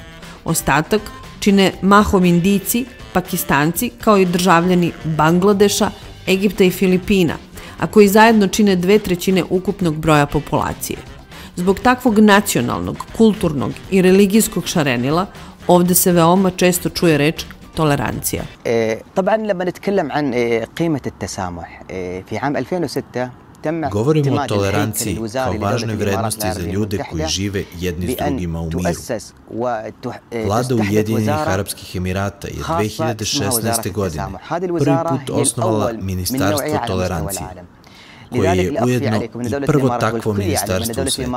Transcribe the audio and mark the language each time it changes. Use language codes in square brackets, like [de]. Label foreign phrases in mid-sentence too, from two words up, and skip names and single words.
[sr] Ostatak čine mahom Indijci, Pakistanci, kao i državljani Bangladeša, Egipta i Filipina, a koji zajedno čine 2/3 ukupnog broja populacije. Zbog takvog nacionalnog, kulturnog i religijskog šarenila, ovde se veoma često čuje reč tolerancija. [ar] طبعا لما نتكلم عن قيمة التسامح في عام 2006 [sr] Govorimo o toleranciji kao važnoj vrednosti za ljude koji žive jedni s drugima u miru. Vlada Ujedinjenih Arapskih Emirata je 2016. godine prvi put osnovala Ministarstvo tolerancije, koje je ujedno i prvo takvo ministarstvo u svijetu.